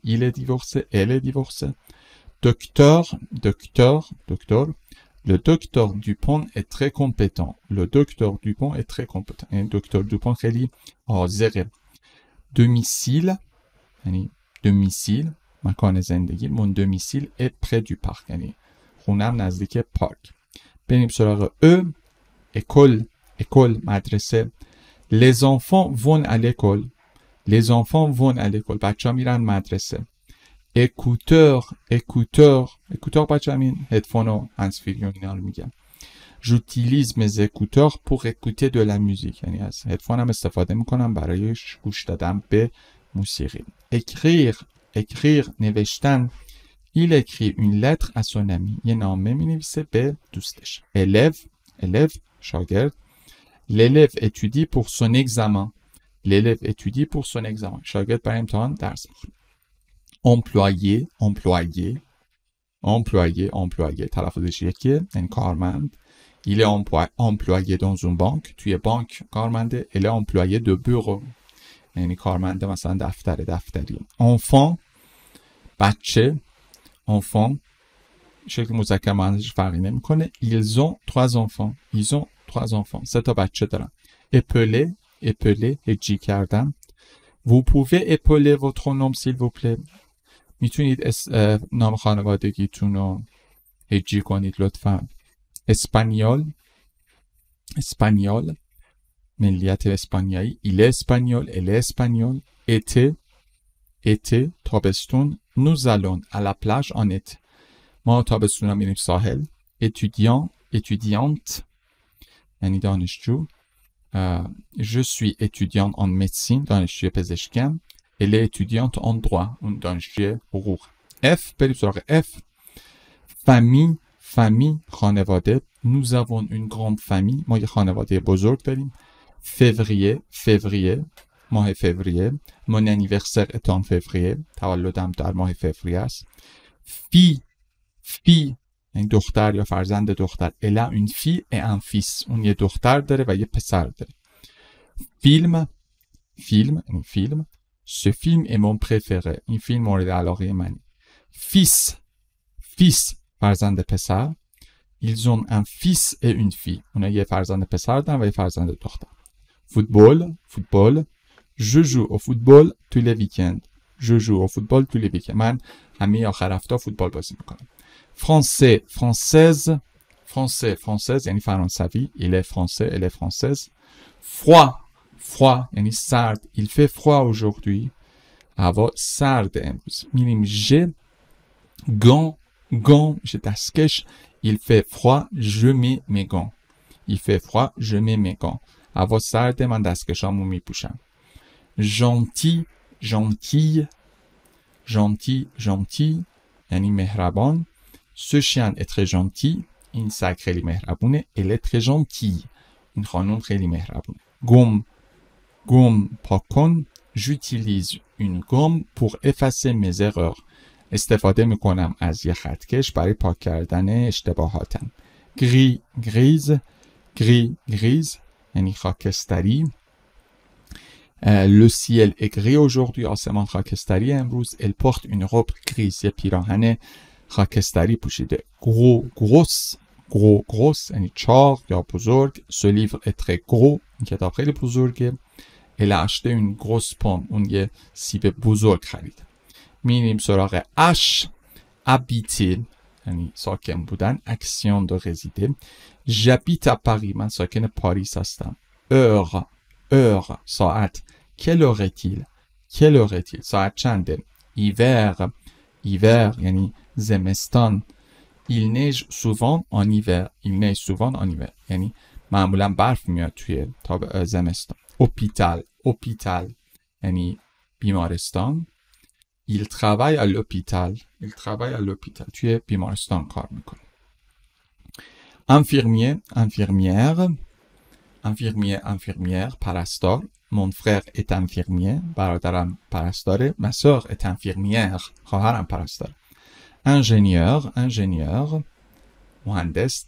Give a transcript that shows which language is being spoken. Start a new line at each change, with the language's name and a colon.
French: Il est divorcé, elle est divorcée. Docteur, docteur, docteur. Le docteur Dupont est très compétent. Le docteur Dupont est très compétent.
Persian: یعنی دکتر دوپون خیلی حاذقه. Domicile, یعنی domicile مکان زندگی.
French: Mon domicile est près du parc.
Persian: یعنی خونم نزدیک پارک. بریم سراغ E. École.
French: École, مدرسه. Les enfants vont à l'école. Les enfants vont à l'école.
Persian: بچه ها میرن مدرسه. Écouteur, écouteur. Écouteur بچه همین هدفون و هنسفری و اینا رو میگم.
French: J'utilise mes écouteurs pour écouter de la musique.
Persian: یعنی از هدفون هم استفاده میکنم برای گوش دادن به موسیقی.
French: Écrire, écrire, نوشتن. Il écrit une lettre à son ami.
Persian: یه نامه مینویسه به دوستش.
French: Élève, élève, شاگرد. L'élève étudie pour son examen. L'élève étudie pour son examen.
Persian: شاگرد برای امتحان درس میخونه. Employé, employé, employé, employé. تلفظش یکیه. یعنی کارمند.
French: Il est employé dans une banque.
Persian: توی بانک کارمنده.
French: Elle est employée de bureau.
Persian: یعنی کارمنده مثلا دفتری.
French: Enfant, بچه. Enfant.
Persian: شکل مذکر مؤنثش فرقی نمیکنه.
French: Ils ont 3 enfants. Ils ont 3 enfants.
Persian: 3 تا بچه دارن.
French: Épeler, épeler, هجی کردن. Vous pouvez épeler votre nom s'il vous plaît.
Persian: میتونید نام خانوادگیتون رو هجی کنید لطفا. اسپانیول, اسپانیول. ملیت اسپانیایی.
French: Il est espagnol, elle est espagnole. Été, été, تابستون. nous allons à la plage en été.
Persian: ما تابستونا میریم ساحل.
French: étudiant étudiante یعنی دانشجو. je suis étudiante en médecine
Persian: دانشجوی پزشکیم.
French: elle est étudiante en droit
Persian: اون دانشجوی حقوق. F بریم سراغ F.
French: famille famille خانواده. nous avons une grande famille
Persian: ما یه خانواده بزرگ داریم.
French: février février ماه فوریه. mon anniversaire est en février
Persian: تولدم در ماه فوریه است. fille fille یعنی دختر یا فرزند دختر.
French: elle a une fille et un fils
Persian: اون یه دختر داره و یه پسر داره.
French: film film یعنی فیلم. ce film est mon préféré
Persian: این فیلم مورد علاقه منه.
French: fils fils فرزند پسر. ils ont un fils et une fille
Persian: اونا یه فرزند پسر دارن و یه فرزند دختر.
French: football football je joue au football tous les week-ends je joue au football tous les week-ends
Persian: من همه آخر هفته فوتبال بازی میکنم.
French: français française français française یعنی فرانسوی. il est français elle est française. froid froid
Persian: یعنی سرد.
French: il fait froid aujourd'hui
Persian: هوا سرد امروز. میریم ژ.
French: gants gants ژ دستکش. il fait froid je mets mes gants il fait froid je mets mes gants
Persian: هوا سرد من دستکشامو میپوشم.
French: gentil gentille gentil gentil یعنی مهربان. ce chien est très gentil
Persian: این سگ خیلی مهربونه.
French: elle est très gentille
Persian: این خانم خیلی مهربونه.
French: gomme gomme پاک کن. j'utilise une gomme pour effacer mes erreurs
Persian: استفاده میکنم از یه خطکش برای پاک کردن اشتباهاتم.
French: gris grise gris grise یعنی خاکستری. le ciel est gris aujourd'hui
Persian: آسمان خاکستری امروز.
French: elle porte une robe grise
Persian: یه پیراهن خاکستری پوشیده.
French: gros grosse gros grosse
Persian: یعنی چاق یا بزرگ.
French: ce livre est très gros
Persian: این کتاب خیلی بزرگه.
French: elle a acheté une grosse pomme
Persian: اون یه سیب بزرگ خرید. میریم سراغ H. habiter یعنی ساکن بودن.
French: action de résider. j'habite à Paris
Persian: من ساکن پاریس هستم.
French: heure heure ساعت. quelle heure est-il quelle heure est-il
Persian: ساعت چنده.
French: hiver hiver یعنی زمستان. il neige souvent en hiver il neige souvent en hiver
Persian: یعنی معمولا برف میاد توی زمستان.
French: hôpital hôpital یعنی بیمارستان. il travaille à l'hôpital il travaille à l'hôpital
Persian: توی بیمارستان کار میکنه.
French: infirmier infirmière infirmier infirmière پرستار. mon frère est infirmier
Persian: برادرم پرستاره.
French: ma sœur est infirmière
Persian: خواهرم پرستاره.
French: ingénieur ingénieur مهندس.